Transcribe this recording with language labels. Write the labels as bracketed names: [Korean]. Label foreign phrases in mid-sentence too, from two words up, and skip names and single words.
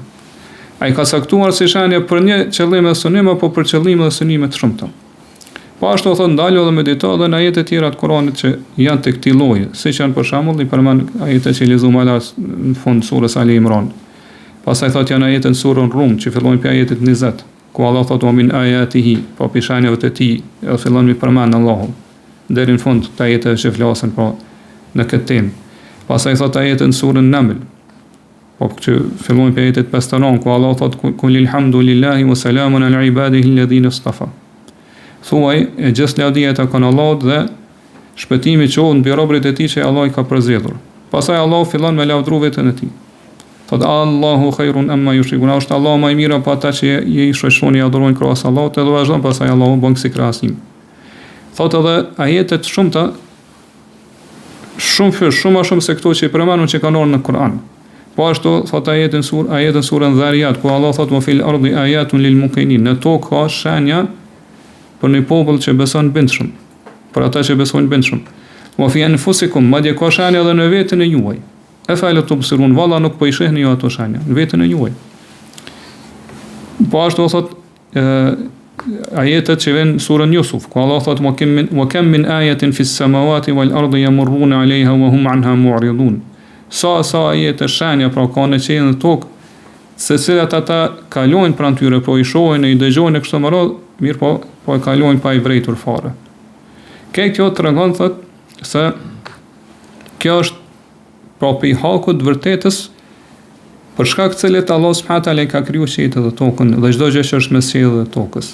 [Albanian] Ai ka caktuar si shenja për një qëllim dhe synim apo për qëllime dhe synime të shumta. Po ashtu thon ndalu dhe medito edhe në ajete tjera të Kuranit që janë të këtij lloji, siç janë për shembull i përmend ajete që lexuam në fund surës Ali Imran. Pastaj thotë janë ajete në surën Rum që fillojnë për ajetit 20, ku Allah thot [Arabic] ومن آياته, [Albanian] po pishanjeve të tij, e fillon me përmend Allahu deri në fund të ajeteve që flasin po në këtë temë. Pastaj thot ajeti në surën Naml, po që fillojnë për ajetet 59, ku Allah thot [Arabic] قل الحمد لله وسلام على عباده الذين اصطفى. [Albanian] Thuaj e gjithë lavdia të kanë Allahut dhe shpëtimi qohet mbi robërit e tij që Allah i ka përzgjedhur. Pastaj Allah fillon me lavdru veten e tij. Thot [Arabic] آلله خير أما يشركون, [Albanian] është Allah më i mirë pa ata që i shoqëroni adhurojnë krahas Allahut, edhe vazhdon pastaj Allahu bën si krahasim. Thot edhe ajetet shumëta, shumë më shumë se këto që i përmendun që kanë në Kur'an. Po ashtu thot ajetin surën Dhariyat, ku Allah thot [Arabic] وفي الأرض آيات للموقنين, [Albanian] në tokë ka shenja për një popull që beson bindshëm, për ata që besojnë bindshëm. [Arabic] وفي أنفسكم, [Albanian] madje ka shenja edhe në veten e juaj. [Arabic] أفلا تبصرون, [Albanian] valla nuk po i shihni ju ato shenja në veten e juaj. Po ashtu thot ajetet që vjen surën Yusuf, ku Allah thot [Arabic] وكم من آية في السماوات والأرض يمرون عليها وهم عنها معرضون. [Albanian] Sa ajete shenja pra ka në qiell në tokë, se cilat ata kalojnë pranë tyre, po i shohin e i dëgjojnë e kështu me radhë, mirë po e kalojnë pa i vërejtur fare. Kjo tregon thot se kjo është pra për i hakut vërtetës, për shkak të cilit Allah [Arabic] سبحانه وتعالى [Albanian] ka krijuar qiellin dhe tokën dhe çdo gjë që është mes qiellit dhe tokës.